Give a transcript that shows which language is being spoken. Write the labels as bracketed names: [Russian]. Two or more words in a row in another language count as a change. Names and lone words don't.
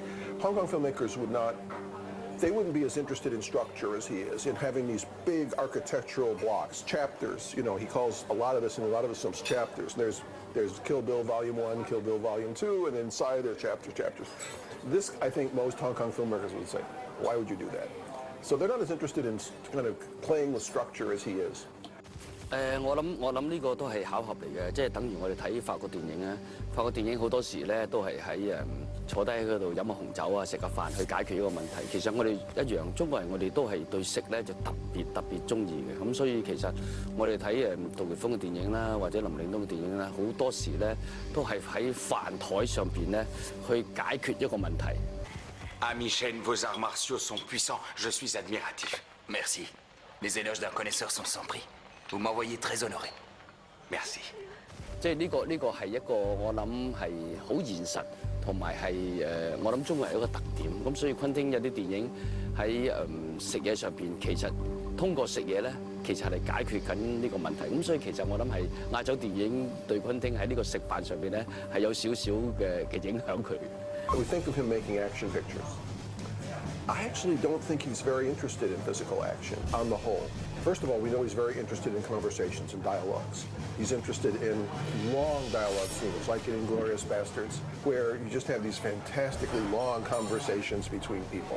[English] Hong Kong filmmakers they wouldn't be as interested in structure as he is, in having these big architectural blocks, chapters. He calls a lot of this in a lot of his films chapters. There's Kill Bill Volume 1, Kill Bill Volume 2, and inside there are chapters. This, I think, most Hong Kong filmmakers would say, why would you do that? So they're not as interested in kind of playing with structure as he is. [Cantonese] 我諗呢個都係巧合嚟嘅，即係等於我哋睇法國電影啊。法國電影好多時咧都係喺坐低喺嗰度飲下紅酒啊，食下飯去解決呢個問題。其實我哋一樣，中國人我哋都係對食咧就特別中意嘅。咁所以其實我哋睇杜琪峰嘅電影啦，或者林嶺東嘅電影啦，好多時咧都係喺飯台上邊咧去解決一個問題。 [French] Ami Chen, vos arts martiaux sont puissants. Je suis admiratif. Merci. Les éloges d'un connaisseur sont sans prix. Vous m'envoyez très honoré. Merci. [Cantonese] 即係呢個係一個我諗係好現實，同埋係我諗中國人一個特點。咁所以昆汀有啲電影喺食嘢上邊，其實通過食嘢咧，其實係解決緊呢個問題。咁所以其實我諗係亞洲電影對昆汀喺呢個食飯上邊咧係有少少嘅影響佢。 [English] We think of him making action pictures. I actually don't think he's very interested in physical action on the whole. First of all, we know he's very interested in conversations and dialogues. He's interested in long dialogue scenes, like in Inglourious Bastards, where you just have these fantastically long conversations between people.